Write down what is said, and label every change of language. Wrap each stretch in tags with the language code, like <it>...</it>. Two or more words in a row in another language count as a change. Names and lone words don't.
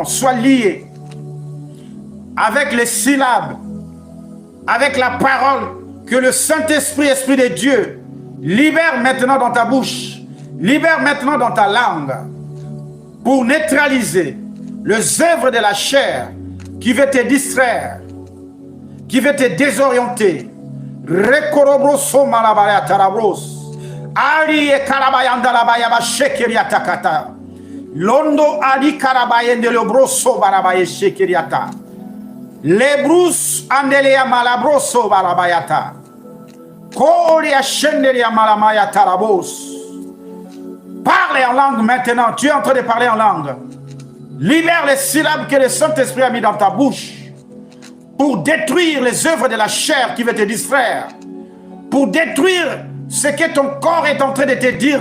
<fr>Soit lié avec les syllabes, avec la parole que le Saint-Esprit, Esprit de Dieu, libère maintenant dans ta bouche. Libère maintenant dans ta langue pour neutraliser les œuvres de la chair qui veut te distraire, qui veut te désorienter. Rekorobroso malabaya tarabros. Ali e karabayanda labaya ba shekeriata kata. Londo ali karabayende le broso barabaye shekeriata. Lebrus andelia malabroso barabayata. Kori ashendelia malamaya tarabos. Parle en langue maintenant. Tu es en train de parler en langue. Libère les syllabes que le Saint-Esprit a mis dans ta bouche pour détruire les œuvres de la chair qui veut te distraire. Pour détruire ce que ton corps est en train de te dire.</fr>